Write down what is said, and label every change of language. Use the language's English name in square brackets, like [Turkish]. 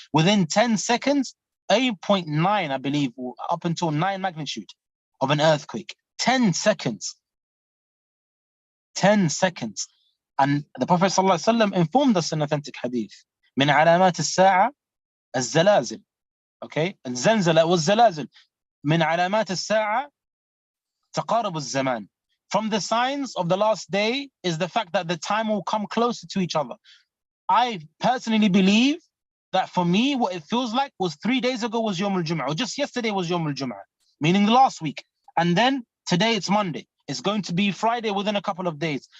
[English] Within 10 seconds, 8.9, I believe, up until 9 magnitude of an earthquake. 10 seconds. 10 seconds. And the Prophet ﷺ informed us in authentic hadith, [Arabic] من علامات الساعة الزلازل. Okay? الزلزلة والزلازل. من علامات الساعة تقارب الزمان. [English] From the signs of the last day is the fact that the time will come closer to each other. I personally believe that for me, what it feels like was 3 days ago was Yawm al-Jum'ah, or just yesterday was Yawm al-Jum'ah, meaning the last week. And then today it's Monday. It's going to be Friday within a couple of days.